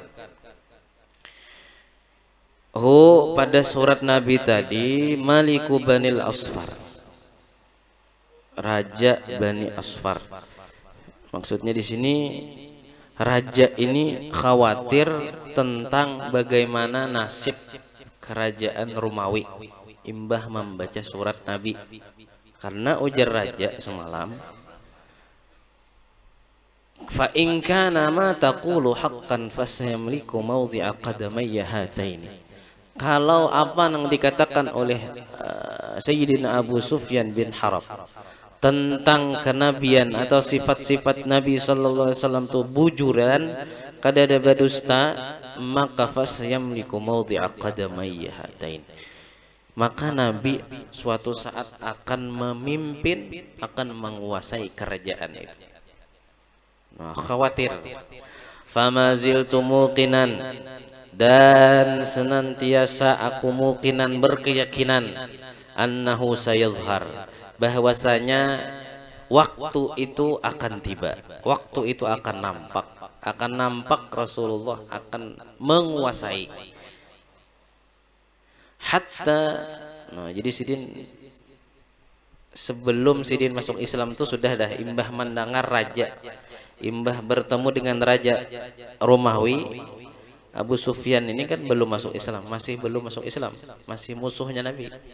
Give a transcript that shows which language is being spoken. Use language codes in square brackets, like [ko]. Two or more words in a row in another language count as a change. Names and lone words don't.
[id] Hu, pada surat Nabi tadi, [ar] ملك بني الأصفر, [id] raja Bani Asfar. [bjn] Maksudnya di sini raja ini khawatir tentang bagaimana nasib kerajaan Romawi imbah membaca surat Nabi. Karena ujar raja semalam, [ar] فإن كان ما تقول حقا فسيملك موضع قدمي هاتين. [bjn] Kalau apa yang dikatakan oleh Sayyidina Abu Sufyan bin Harb tentang kenabian atau sifat-sifat Nabi [ar] صلى الله عليه وسلم [bjn] tu bujuran kadada badusta, maka [ar] فسيملك موضع قدمي هاتين. [id] Maka Nabi suatu saat akan memimpin, akan menguasai kerajaan itu. Nah, khawatir. [ar] فما زلت موقنا, [id] dan senantiasa aku muqinan berkeyakinan, [ar] أنه سيظهر, [id] bahwasanya waktu itu akan tiba, waktu itu akan nampak Rasulullah akan menguasai. Hatta, [bjn] nah jadi Sidin sebelum Sidin masuk Islam itu sudah dah imbah mendengar raja, imbah bertemu dengan raja Romawi. [id] Abu Sufyan ini kan belum masuk Islam, masih belum masuk Islam, masih musuhnya Nabi.